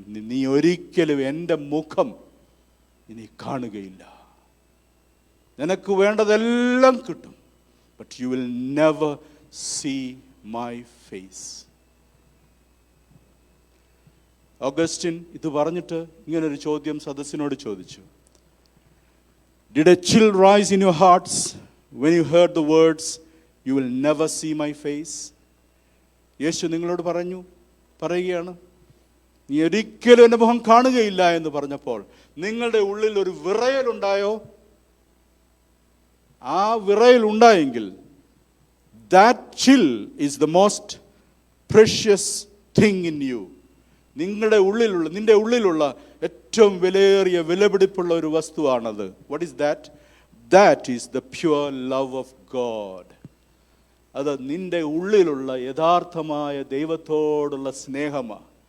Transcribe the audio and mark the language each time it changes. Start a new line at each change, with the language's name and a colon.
Malayalam: നീ ഒരിക്കലും എൻ്റെ മുഖം ഇനി കാണുകയില്ല. നിനക്ക് വേണ്ടതെല്ലാം കിട്ടും,
English: But you will never see my face.
Malayalam: Augustine ഇത് പറഞ്ഞിട്ട് ഇങ്ങനൊരു ചോദ്യം സദസ്സിനോട് ചോദിച്ചു,
English: Did a chill rise in your hearts when you heard the words you will never see my face?
Malayalam: യേശു നിങ്ങളോട് പറയുകയാണ്, നീ ഒരിക്കലും എൻ്റെ മുഖം കാണുകയില്ല എന്ന് പറഞ്ഞപ്പോൾ നിങ്ങളുടെ ഉള്ളിൽ ഒരു വിറയലുണ്ടായോ? ആ വിറയൽ ഉണ്ടായെങ്കിൽ
English: that chill is the most precious thing in you.
Malayalam: നിന്റെ ഉള്ളിലുള്ള ഏറ്റവും വിലയേറിയ വിലപിടിപ്പുള്ള ഒരു വസ്തുവാണത്.
English: What is that? That is the pure love of God.
Malayalam: അത് നിന്റെ ഉള്ളിലുള്ള യഥാർത്ഥമായ ദൈവത്തോടുള്ള സ്നേഹമാണ്.